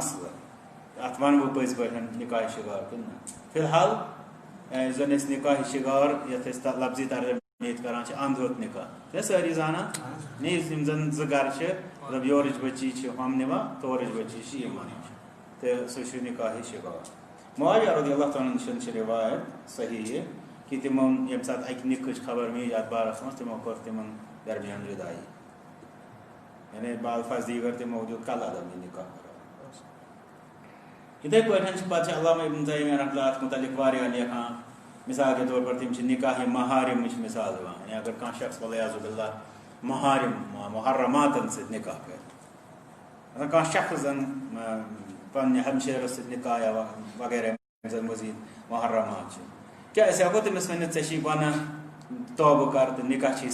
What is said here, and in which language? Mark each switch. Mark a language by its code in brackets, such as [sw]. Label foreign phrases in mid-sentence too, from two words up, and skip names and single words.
[ks] مسلہٕ اتھ ونہٕ بہٕ پٔزۍ پٲٹھۍ نکاح شگار کِنہٕ نہ فی الحال زن أسۍ نکاح شگار یتھ أسۍ لفظی ترجمہ ییٚتہِ کران چھِ اند ہیوٚت نکاح چھِ سٲری زانان میٖنز یِم زن زٕ گرٕ چھِ مطلب یورٕچ بچی چھِ ہُم نِوان تورٕچ بچی چھِ یِم انان تہٕ سُہ چھُ نکاح شگار معاویہ [ar] رضی اللہ تعالیٰ عنہ [ks] چھِ روایت صحیح یہ کہ تمو ییٚمہِ ساتہٕ اکہِ نِکٕچ خبر میٖج اتھ بارس منٛز تمو کوٚر تمن درمیان جدایی یعنی [ur] بالفاظ دیگر [ks] تمو دیُت کلعدم یہِ نکاح یتھے پٲٹھۍ پتہٕ علامہ ابن تیمیہ [ar] رحمۃ اللہ [ks] اتھ متعلق واریاہ لیکھان [ur] مثال کے طور پر [ks] تم نکاح محارمٕچ مثال دِوان یعنی اگر کانٛہہ شخص [ar] والعیاذ باللہ [ks] محارم محرماتن سۭتۍ نکاح کرِ کانٛہہ شخص زن پننہِ ہمشیرس سۭتۍ نکاح یا وغیرہ زن مزید محرمات چھِ کیا أسۍ ہٮ۪کو تٔمِس ؤنِتھ ژےٚ چھی بنان توبہٕ کر تہٕ نکاح چھی